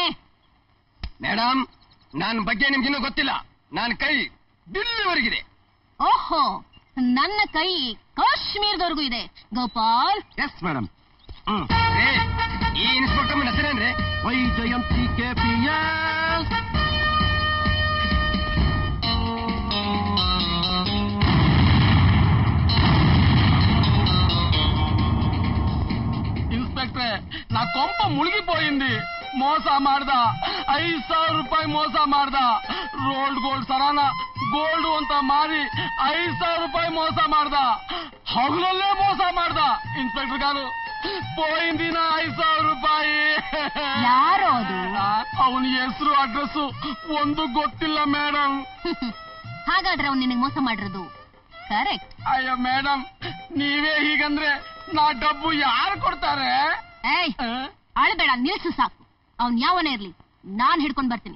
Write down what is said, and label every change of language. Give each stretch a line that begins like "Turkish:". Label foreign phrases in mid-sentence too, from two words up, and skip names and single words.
Kannada: ಮೇಡಮ್, ನನ್ನ ಬಗ್ಗೆ ನಿಮ್ಗಿನ್ನೂ ಗೊತ್ತಿಲ್ಲ. ನನ್ನ ಕೈ ದಿಲ್ಲಿವರೆಗಿದೆ. ಓಹೋ, ನನ್ನ ಕೈ ಕಾಶ್ಮೀರದವರೆಗೂ ಇದೆ. ಗೋಪಾಲ್. ಎಸ್ ಮೇಡಮ್. ಈ ಇನ್ಸ್ಪೆಕ್ಟರ್ ಹೆಸರೇನ್ರಿ? ವೈಜಯಂತಿ KPS.
Telugu: ఇన్స్పెక్టర్, నా కొంప మునిగిపోయింది.
Kannada: మోస ಮಾಡ್ದ. ₹5,000 ಮೋಸ ಮಾಡ್ದ. ರೋಲ್ಡ್ ಗೋಲ್ಡ್ ಸರಾನ ಗೋಲ್ಡ್ ಅಂತ ಮಾರಿ ₹5,000 ಮೋಸ ಮಾಡ್ದ. ಹಗಲಲ್ಲೇ ಮೋಸ ಮಾಡ್ದ. ಇನ್ಸ್ಪೆಕ್ಟರ್ ಗಾರು,
Telugu: పోయింది నా ₹5,000.
Kannada: ಯಾರು ಅದು? ಅವನ ಹೆಸರು ಅಡ್ರೆಸ್ ಒಂದು ಗೊತ್ತಿಲ್ಲ ಮೇಡಮ್. ಹಾಗಾದ್ರೆ ಅವ್ನು ನಿನಗೆ ಮೋಸ ಮಾಡಿರೋದು ಕರೆಕ್ಟ್. ಅಯ್ಯೋ ಮೇಡಮ್, ನೀವೇ ಹೀಗಂದ್ರೆ
Telugu: నా డబ్బు
Kannada: ಯಾರು ಕೊಡ್ತಾರೆ? ಏಯ್ ಅಳಬೇಡ, ನಿಲ್ಸು ಸಾಕು. ಅವ್ನ್ ಯಾವನೇ ಇರ್ಲಿ ನಾನ್ ಹಿಡ್ಕೊಂಡ್ ಬರ್ತೀನಿ.